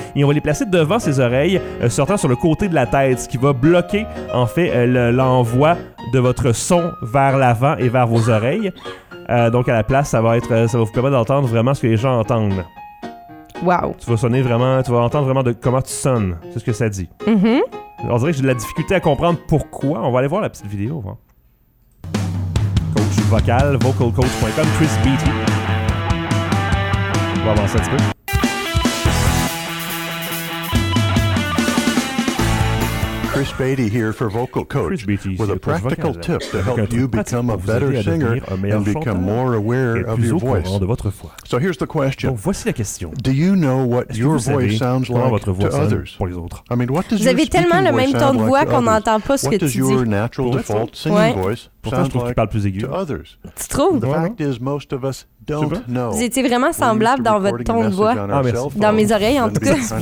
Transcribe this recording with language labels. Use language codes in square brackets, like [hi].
[fr] Et on va les placer devant ses oreilles, sortant sur le côté de la tête, ce qui va bloquer, en fait, l'envoi de votre son vers l'avant et vers vos oreilles. Donc, à la place, ça va vous permettre d'entendre vraiment ce que les gens entendent. Wow. Tu vas entendre vraiment de comment tu sonnes. C'est ce que ça dit. On dirait que j'ai de la difficulté à comprendre pourquoi. On va aller voir la petite vidéo. Hein? Coach vocal, vocalcoach.com, Chris Beatty. On va avancer un petit peu. [en] Chris Beatty here for Vocal Coach with a practical tip to help you become a better singer and become more aware of your voice. So here's the question. Do you know what your voice sounds like to others? I mean, what does your speaking voice sound like to others? What does your natural default singing voice sound like to others? [fr] Tu trouves? [en] The fact is, most of us don't know. [fr] Vous étiez vraiment semblable dans votre ton de voix, dans mes oreilles en tout cas.